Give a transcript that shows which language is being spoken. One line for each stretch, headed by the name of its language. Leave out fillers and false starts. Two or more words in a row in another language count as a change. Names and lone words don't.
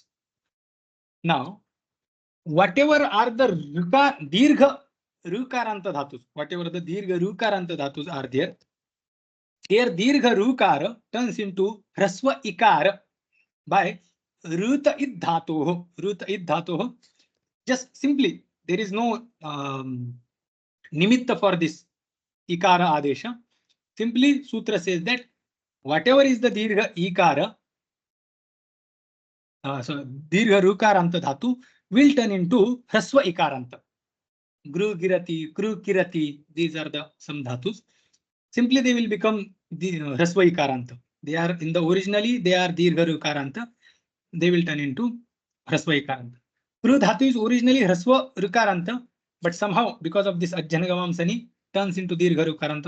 English: Now, whatever are the
Sanskrit: dirgha rukaranta dhatus,
English: whatever the
Sanskrit: dirgha rukaranta dhatus
English: are there, their
Sanskrit: dirgha rukara
English: turns into
Sanskrit: hrasva ikara
English: by
Sanskrit: ruta id dhatoh.
English: Just simply, there is no nimitta for this
Sanskrit: ikara adesha.
English: Simply, sutra says that whatever is the
Sanskrit: dirgha ikara,
English: so
Sanskrit: dirgha rukaranta dhatu
English: will turn into
Sanskrit: hrasva ikaranta. Gru girati, kru kirati.
English: These are the some dhatus. Simply they will become the
Sanskrit: Hrasva Ikaranta.
English: They are in the originally they are
Sanskrit: Dirgha Ikaranta.
English: They will turn into
Sanskrit: Hrasva Ikaranta.
English: Kru dhatu is originally
Sanskrit: Hrasva Ikaranta,
English: but somehow because of this
Sanskrit: Ajjanagamam Sani
English: turns into
Sanskrit: Dirgha Ikaranta.